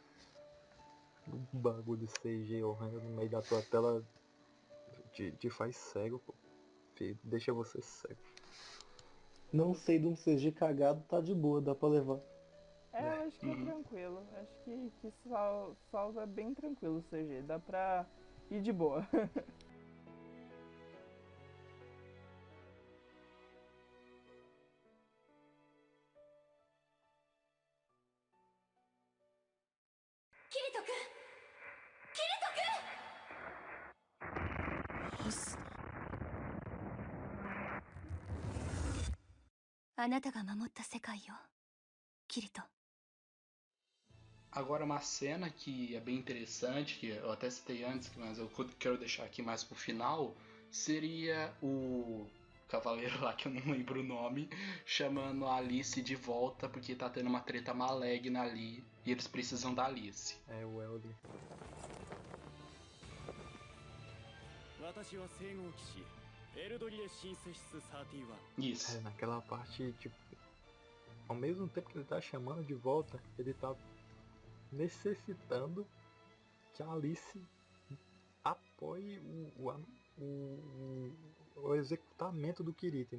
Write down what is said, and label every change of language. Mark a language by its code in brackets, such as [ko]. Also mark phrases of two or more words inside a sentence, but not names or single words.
[pt] Um bagulho de CG horrendo no meio da tua tela te faz cego, pô. Deixa você cego. Não sei de um CG cagado, tá de boa, dá pra levar. Eu acho que é tranquilo. Acho que Sal é bem tranquilo o CG. Dá pra ir de boa. [ja] キリト君キリト君星野あなたが守った世界よキリト [pt] Agora uma cena que é bem interessante, que eu até citei antes, mas eu quero deixar aqui mais pro final, seria o cavaleiro lá, que eu não lembro o nome, chamando a Alice de volta porque tá tendo uma treta maligna ali e eles precisam da Alice. É o Elder. [ja] 私は聖号騎士エルドリエシンセシス31 [pt] Isso. Naquela parte, tipo, ao mesmo tempo que ele tá chamando de volta, ele tá necessitando que a Alice apoie o executamento do Kirito.